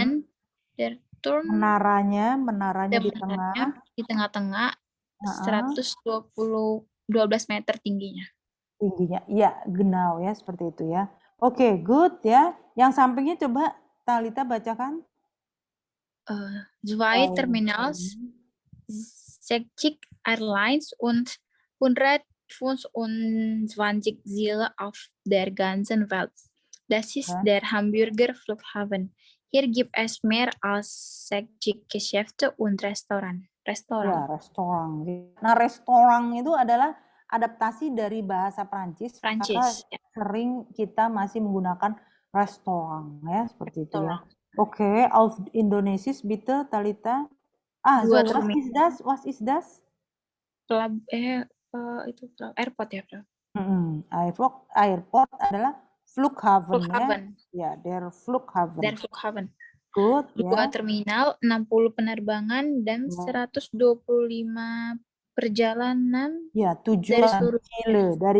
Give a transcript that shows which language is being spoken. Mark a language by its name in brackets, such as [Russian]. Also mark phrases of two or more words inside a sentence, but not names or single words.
[Indonesian] menaranya di tengah-tengah 12 meter tingginya. Ya, genau ya, seperti itu ya. Oke, good ya. Yang sampingnya coba Talita bacakan. [German] Zwei Terminals, 60 Airlines und 125 Ziele auf der ganzen Welt. Das ist der Hamburger Flughafen. Hier gibt es mehr als 60 Geschäfte und Restoran. [Indonesian] Ya, restoran. Nah, restoran itu adalah adaptasi dari bahasa Prancis. Maka sering kita masih menggunakan restoran ya, seperti itu ya. Oke, [German] auf Indonesisch bitte Talita. So was is das? [Indonesian] Itu airport ya, Bro? Airport adalah Flughafen. [German] Ya, der Flughafen. Der Flughafen. [Indonesian] Good, 2 terminal, 60 penerbangan, dan 125 perjalanan dari